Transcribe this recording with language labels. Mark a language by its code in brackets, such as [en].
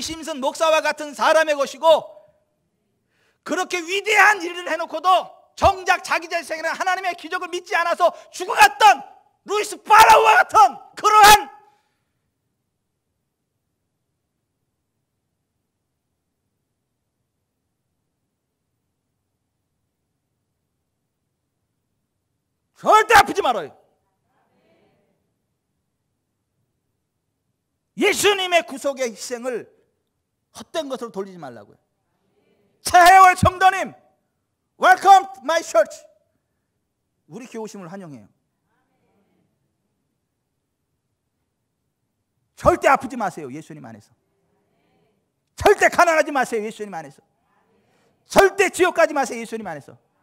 [ko] 심슨 목사와 같은 사람의 것이고, 그렇게 위대한 일을 해놓고도 정작 자기 자신에게는 하나님의 기적을 믿지 않아서 죽어갔던 루이스 파라오와 같은 그러한 절대 아프지 말아요. 예수님의 구속의 희생을 헛된 것으로 돌리지 말라고요. [en] 차혜월 성도님, Welcome to my church. [ko] 우리 교회 오심을 환영해요. 절대 아프지 마세요. 예수님 안에서. 절대 가난하지 마세요. 예수님 안에서. 절대 지옥 가지 마세요. 예수님 안에서.